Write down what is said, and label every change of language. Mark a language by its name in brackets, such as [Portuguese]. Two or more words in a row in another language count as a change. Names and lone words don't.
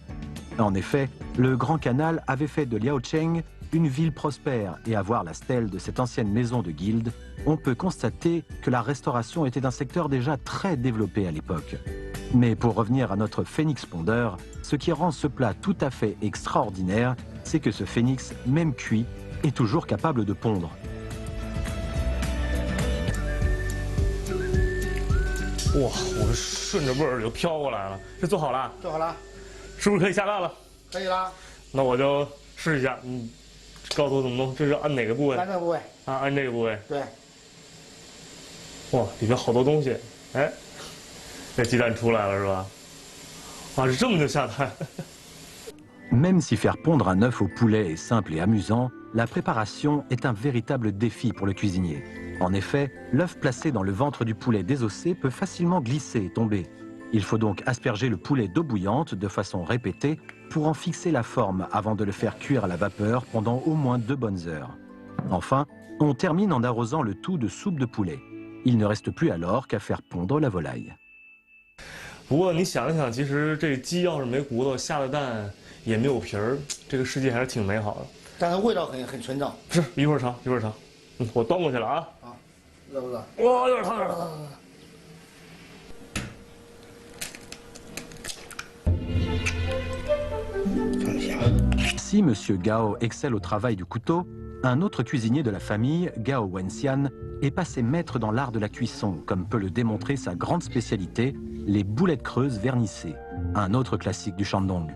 [French] En effet, le Grand Canal avait fait de Liaocheng une ville prospère, et à voir la stèle de cette ancienne maison de guilde, on peut constater que la restauration était un secteur déjà très développé à l'époque. Mais pour revenir à notre phénix pondeur, ce qui rend ce plat tout à fait extraordinaire, c'est que ce phénix, même cuit, est toujours capable de pondre. [Chinese] 哇，我顺着味儿就飘过来了，这做好了？做好了，是不是可以下蛋了？可以了。那我就试一下，告诉我怎么弄？这是按哪个部位？按这个部位。啊，按这个部位。对。哇，里面好多东西，哎，这鸡蛋出来了是吧？啊，是这么就下蛋。 [French] Même si faire pondre un œuf au poulet est simple et amusant, la préparation est un véritable défi pour le cuisinier. En effet, l'œuf placé dans le ventre du poulet désossé peut facilement glisser et tomber. Il faut donc asperger le poulet d'eau bouillante de façon répétée pour en fixer la forme avant de le faire cuire à la vapeur pendant au moins 2 bonnes heures. Enfin, on termine en arrosant le tout de soupe de poulet. Il ne reste plus alors qu'à faire pondre la volaille. [Chinese] 不过你想一想，其实这鸡要是没骨头，下了蛋也没有皮儿，这个世界还是挺美好的。但是味道很纯正。是，一会儿尝，一会儿尝。我端过去了啊。啊，热不热？哇，有点烫，有点烫。 [French] Si M. Gao excelle au travail du couteau, un autre cuisinier de la famille, Gao Wenxian, est passé maître dans l'art de la cuisson, comme peut le démontrer sa grande spécialité, les boulettes creuses vernissées, un autre classique du Shandong.